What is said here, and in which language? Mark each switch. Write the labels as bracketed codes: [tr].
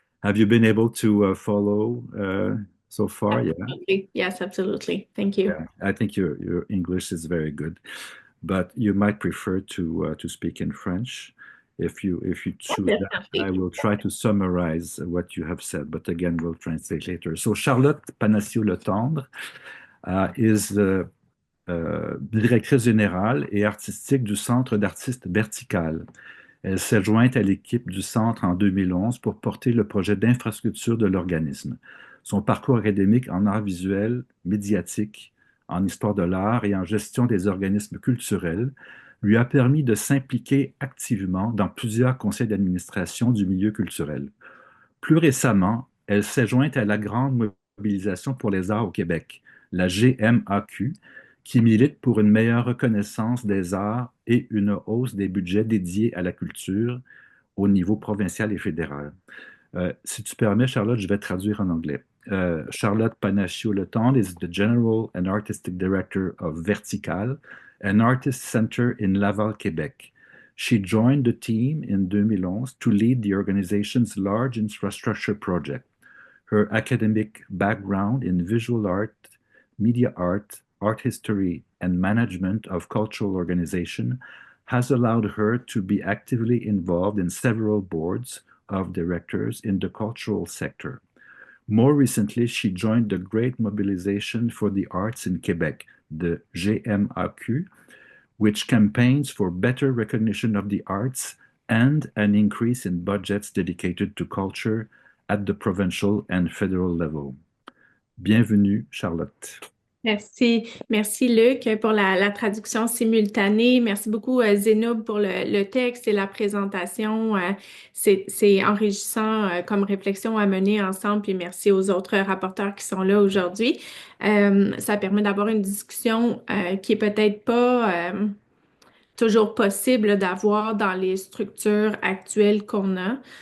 [en] Have you been able to follow so far? Absolutely. Yeah. Yes, absolutely. Thank you. Yeah, I think your English is very good, but you might prefer to speak in French. If you choose that, I will try to summarize what you have said, but again, we'll translate later. So [fr] Charlotte Panaccio-Letendre [en] is the [fr] directrice générale et artistique du Centre d'artistes vertical. Elle s'est jointe à l'équipe du Centre en 2011 pour porter le projet d'infrastructure de l'organisme. Son parcours académique en art visuel, médiatique, en histoire de l'art et en gestion des organismes culturels lui a permis de s'impliquer activement dans plusieurs conseils d'administration du milieu culturel. Plus récemment, elle s'est jointe à la grande mobilisation pour les arts au Québec, la GMAQ, qui milite pour une meilleure reconnaissance des arts et une hausse des budgets dédiés à la culture au niveau provincial et fédéral. Si tu permets, Charlotte, je vais traduire en anglais. [en] Charlotte Panaccio-Letendre is the General and Artistic Director of Vertical, an artist center in Laval, Quebec. She joined the team in 2011 to lead the organization's large infrastructure project. Her academic background in visual art, media art, art history, and management of cultural organization has allowed her to be actively involved in several boards of directors in the cultural sector. More recently, she joined the Great Mobilization for the Arts in Quebec, the GMAQ, which campaigns for better recognition of the arts and an increase in budgets dedicated to culture at the provincial and federal level. [fr] Bienvenue, Charlotte. Merci. Merci, Luc, pour la traduction simultanée. Merci beaucoup, Zainub, pour le texte et la présentation. C'est enrichissant comme réflexion à mener ensemble. Puis merci aux autres rapporteurs qui sont là aujourd'hui. Ça permet d'avoir une discussion qui est peut-être pas toujours possible d'avoir dans les structures actuelles qu'on a.